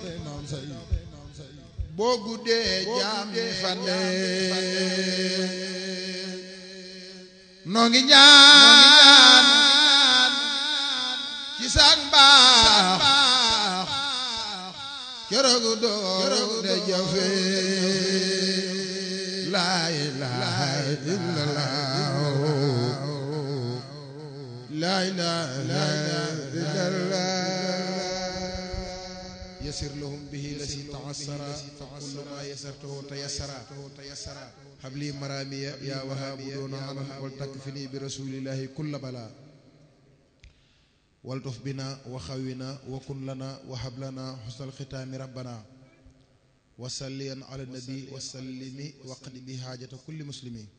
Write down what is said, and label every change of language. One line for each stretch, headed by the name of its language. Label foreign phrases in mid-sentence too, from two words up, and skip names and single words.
Wolof: boo guddee jaam ñi fande noo ngi ñaan ci saak mbaax keroog doole jafe
Arabic: لا إله إلا الله لا إله إلا الله يسر لهم به الذي تعسر فكل ما يسرته تيسر حبلي مرامي يا وهاب دون عنهم ولتكفني برسول الله كل بلاء والطف بنا وخونا وكن لنا وهب لنا حسن الختام ربنا وصليا على النبي وسلم وقد بحاجة كل مسلم